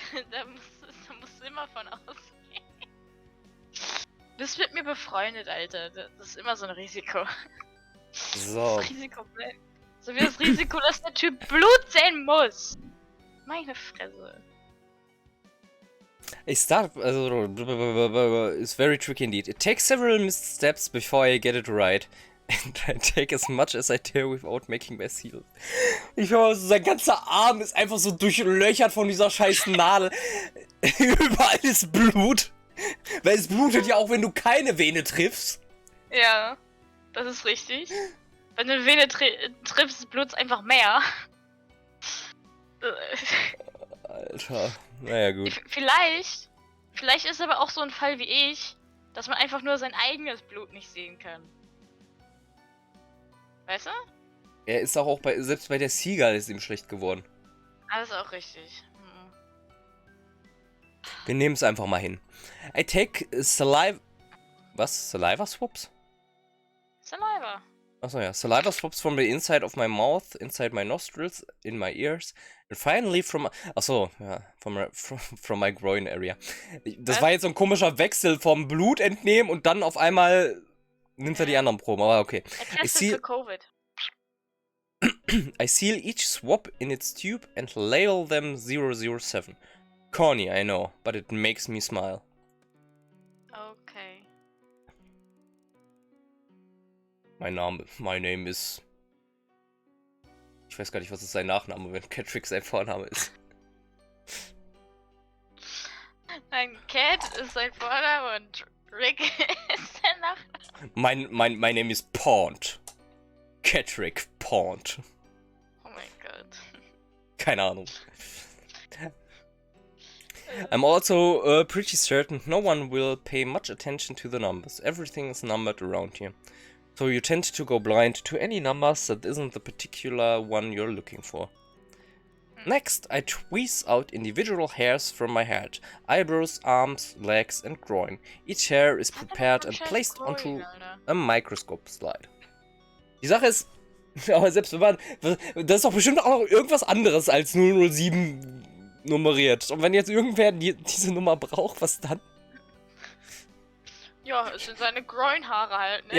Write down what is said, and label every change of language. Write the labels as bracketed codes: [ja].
[de] Da musst du immer von ausgehen. Du bist mit mir befreundet, Alter. Das ist immer so ein Risiko. So. Das Risiko bleibt. So wie das Risiko, dass der Typ Blut sehen muss. Meine Fresse. [en] I start, also, it's very tricky indeed. It takes several missed steps before I get it right. And I take as much as I dare without making my seal. [de] Ich höre, so, sein ganzer Arm ist einfach so durchlöchert von dieser scheiß Nadel. Überall ist Blut. Weil es blutet ja auch, wenn du keine Vene triffst. Ja, das ist richtig. Wenn du eine Vene triffst, blut's einfach mehr. Alter, naja gut. Vielleicht ist aber auch so ein Fall wie ich, dass man einfach nur sein eigenes Blut nicht sehen kann. Weißt du? Er ist auch selbst bei der Seagull ist ihm schlecht geworden. Alles auch richtig. Wir nehmen es einfach mal hin. [en] I take saliva... [de] Was? [en] Saliva swaps? Saliva. [de] Achso, ja. [en] Saliva swaps from the inside of my mouth, inside my nostrils, in my ears, and finally from... [de] Achso, ja. [en] From my groin area. [de] Das war jetzt so ein komischer Wechsel vom Blut entnehmen und dann auf einmal nimmt er die anderen Proben, aber okay. Er testet für Covid. I seal each swab in its tube and label them 007. Corny, I know, but it makes me smile. Okay. My name is... Ich weiß gar nicht, was ist sein Nachname, wenn Catrick sein Vorname ist. Nein, Cat ist sein Vorname und Rick ist sein Nachname. [en] My name is Pond. Catrick Pond. [de] Oh mein Gott. Keine Ahnung. [en] I'm also pretty certain no one will pay much attention to the numbers. Everything is numbered around here. So you tend to go blind to any numbers that isn't the particular one you're looking for. Next, I tweeze out individual hairs from my head. Eyebrows, arms, legs and groin. Each hair is prepared and placed onto a microscope slide. [de] Die Sache ist, aber selbst wenn man, das ist doch bestimmt auch noch irgendwas anderes als 007 nummeriert. Und wenn jetzt irgendwer diese Nummer braucht, was dann? Ja, es sind seine Groinhaare halt, ne?